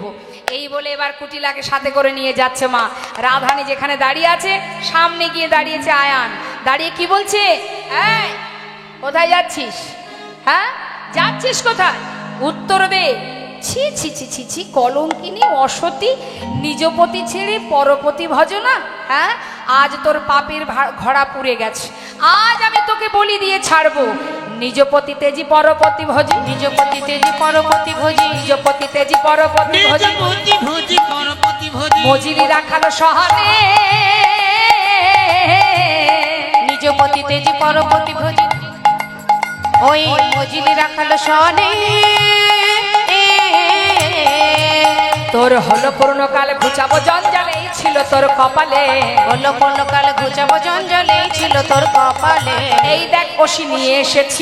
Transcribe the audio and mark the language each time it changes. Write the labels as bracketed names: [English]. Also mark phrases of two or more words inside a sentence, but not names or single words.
[Bangla] এই বলে এবার কুটিলাকে সাথে করে নিয়ে যাচ্ছে মা। রাধানী যেখানে দাঁড়িয়ে আছে, সামনে গিয়ে দাঁড়িয়েছে আয়ান, দাঁড়িয়ে কি বলছে, এই কোথায় যাচ্ছিস? হ্যাঁ, যাচ্ছিস কোথায়? উত্তর দে। ছি ছি ছি ছি ছি, কলঙ্কিনী অসতী, নিজপতি ছেড়ে পরপতি ভজনা। হ্যাঁ, আজ তোর পাপের ঘোড়া পুড়ে গেছে, আজ আমি তোকে বলি দিয়ে ছাড়বো। নিজপতি তেজি পরপতি ভজি, নিজপতি তেজি পরপতি ভোজি, নিজপতি তেজি পরপতি ভজি, ভোজি ভোজি পরপতি ভোজি। মজিলি রাখালো সহানে, নিজপতি তেজি পরপতি ভোজি, ওই মজিলি রাখালো সনে। তোর হলো পূর্ণকাল ঘুচাবো জঞ্জালে, এই ছিল তোর কপালে, হলো পূর্ণকাল ঘুচাবো জঞ্জলে ছিল তোর কপালে। এই দেখ ওষি নিয়ে এসেছি,